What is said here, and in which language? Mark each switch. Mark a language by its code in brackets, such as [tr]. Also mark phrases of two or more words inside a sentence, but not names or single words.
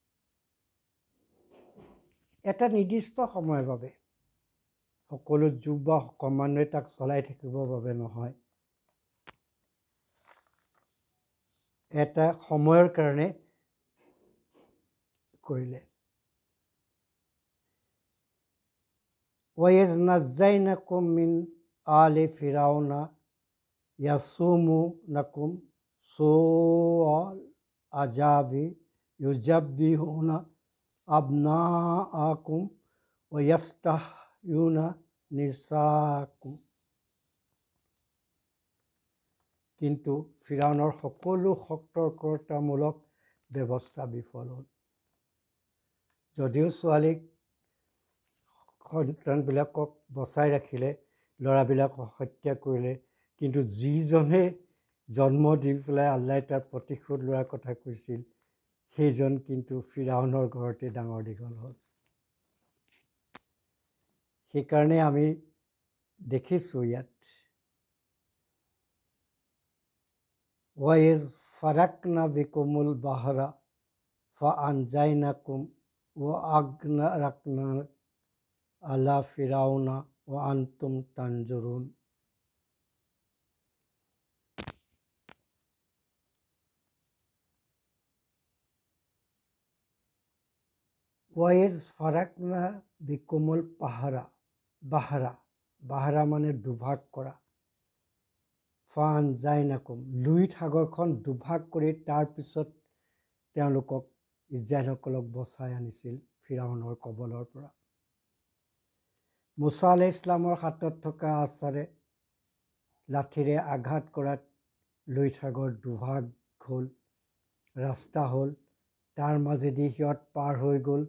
[as] এটা নিৰ্দিষ্ট সময়ৰ বাবে, সকলো যুগ বা ক্ৰমান্বয়ে তাক চলাই থাকিবৰ বাবে নহয়, এটা সময়ৰ কাৰণে কৰিলে। [ar] وَإِذْ نَجَّيْنَاكُم مِّنْ آلِ فِرْعَوْنَ يَسُومُونَكُمْ سُوءَ الْعَذَابِ يُذَبِّحُونَ أَبْنَاءَكُمْ وَيَسْتَحْيُونَ نِسَاءَكُمْ। [as] কিন্তু ফিৰাউনৰ সকলো সতৰ্কতামূলক ব্যৱস্থা বিফল হ'ল। যদিও ছোৱালীক সন্তানবিলাকক বচাই ৰাখিলে, ল'ৰাবিলাকক হত্যা কৰিলে, কিন্তু যিজনে জন্ম দি পেলাই আল্লাহে তাৰ প্ৰতিশোধ লোৱাৰ কথা কৈছিল, সেইজন কিন্তু ফিৰাউনৰ ঘৰতে ডাঙৰ দীঘল হ'ল। সেইকাৰণে আমি দেখিছোঁ ইয়াত [ar] وَإِذْ فَرَقْنَا بِكُمُ الْبَحْرَ فَأَنْجَيْنَاكُمْ وَأَغْرَقْنَا آلَ فِرْعَوْنَ وَأَنْتُمْ تَنْظُرُونَ। وَإِذْ فَرَقْنَا بِكُمُ الْبَحْرَ [as] মানে দুভাগ কৰা। ফাআনজাইনাকুম লুইত সাগৰখন দুভাগ কৰি তাৰপিছত তেওঁলোকক ইজৰাইলসকলক বচাই আনিছিল ফিৰাউনৰ কবলৰ পৰা। মুছা আলাইহিছ ইছলামৰ হাতত থকা আছাৰে লাঠিৰে আঘাত কৰাত লুইত সাগৰ দুভাগ হ'ল, ৰাস্তা হ'ল, তাৰ মাজেদি সিহঁত পাৰ হৈ গ'ল।